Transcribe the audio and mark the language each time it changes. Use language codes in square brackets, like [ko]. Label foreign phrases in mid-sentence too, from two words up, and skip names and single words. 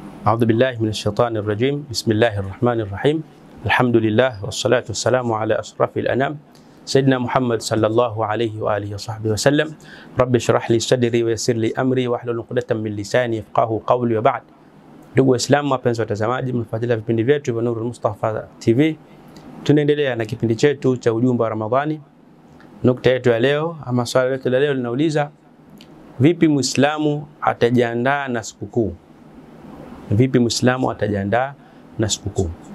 [ar] أعوذ بالله من الشيطان الرجيم. بسم الله الرحمن الرحيم. الحمد لله والصلاة والسلام على أشرف الأنام سيدنا محمد صلى الله عليه وآله وصحبه وسلم. رب اشرح لي صدري ويسر لي أمري واحلل عقدة من لساني يفقهوا قولي وبعد. [sw] Ndugu Waislamu, wapenzi watazamaji, mnafuatilia vipindi vyetu vya Nurul Mustafa TV. Tunaendelea na kipindi chetu cha ujumbe wa Ramadhani. Nukta yetu ya leo ama swali letu la leo linauliza, vipi Muislamu atajiandaa na sikukuu? Vipi Muislamu atajiandaa na sikukuu?